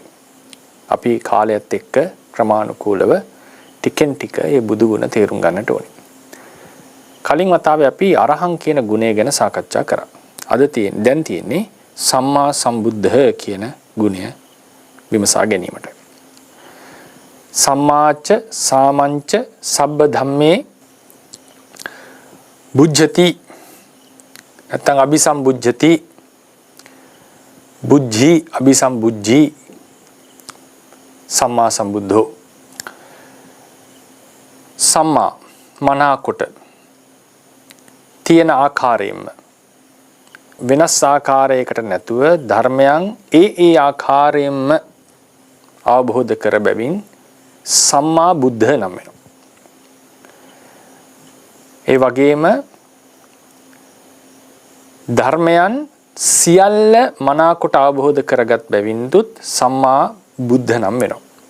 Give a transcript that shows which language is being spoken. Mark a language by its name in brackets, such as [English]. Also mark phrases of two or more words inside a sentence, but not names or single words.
[Sinhala] අපි කාලයත් එක්ක ක්‍රමානුකූලව ටිකෙන් ටික මේ බුදුගුණ තේරුම් ගන්නට ඕනේ. කලින් වතාවේ අපි අරහං කියන ගුණය ගැන සාකච්ඡා කරා. දැන් තියෙන්නේ [Pali] සම්මා සම්බුද්ධ [Sinhala] කියන ගුණය විමසා ගැනීමට. [Pali] සම්මාච සාමංච සබ්බ ධම්මේ බුද්ධති නැත්නම් අபிසම්බුද්ධති බුද්ධි අபிසම්බුද්ධි සම්මා සම්බුද්ධෝ. [Sinhala] සම්මා මනාකොට තියෙන ආකාරයෙන්ම වෙනස් ආකාරයකට නැතුව ධර්මයන් ඒ ආකාරයෙන්ම අවබෝධ කර බැවින් [Pali] සම්මා බුද්ධ [Sinhala] නම් වෙනවා. ඒ වගේම ධර්මයන් සියල්ල මනාකොට අවබෝධ කරගත් බැවින්දුත් [Pali] සම්මා බුද්ධ [Sinhala] නම් වෙනවා.